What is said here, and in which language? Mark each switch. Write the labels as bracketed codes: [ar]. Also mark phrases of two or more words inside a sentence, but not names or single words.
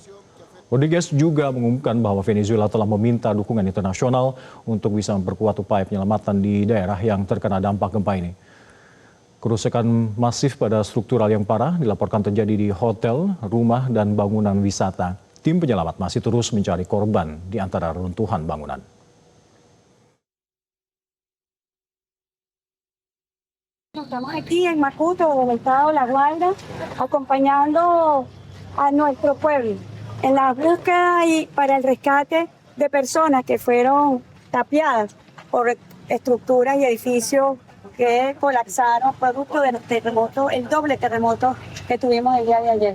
[id] Rodriguez juga mengumumkan bahwa Venezuela telah meminta dukungan internasional untuk bisa memperkuat upaya penyelamatan di daerah yang terkena dampak gempa ini. Kerusakan masif pada struktural yang parah dilaporkan terjadi di hotel, rumah, dan bangunan wisata. Tim penyelamat masih terus mencari korban di antara reruntuhan bangunan. [es] Estamos aquí en Macuto, en el estado de La Guaira, acompañando a nuestro pueblo en la búsqueda y para el rescate de personas que fueron tapiadas por estructuras y edificios que colapsaron producto del terremoto, el doble terremoto que tuvimos el día de ayer.